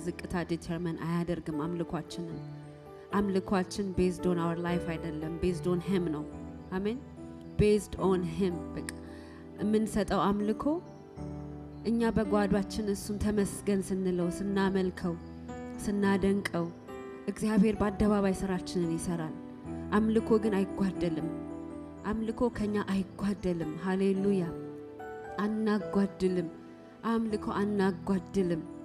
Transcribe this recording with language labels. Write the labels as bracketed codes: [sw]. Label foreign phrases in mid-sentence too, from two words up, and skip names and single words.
[am] በዝቅታ ዲተርሚን አያደርግም አምልኳችንን። አምልኳችን [en] based on our life [am] አይደለም [en] based on him [am] ነው። አሜን [en] based on him [am] በቃ የምንሰጠው አምልኮ እኛ በጓዳችን እሱን ተመስገን ስንለው ስናመልከው ስናደንቀው እግዚአብሔር በአደባባይ ስራችንን ይሰራል። አምልኮ ግን አይጓደልም። አምልኮ ከኛ አይጓደልም። ሃሌሉያ አናጓድልም። አምልኮ አናጓድልም።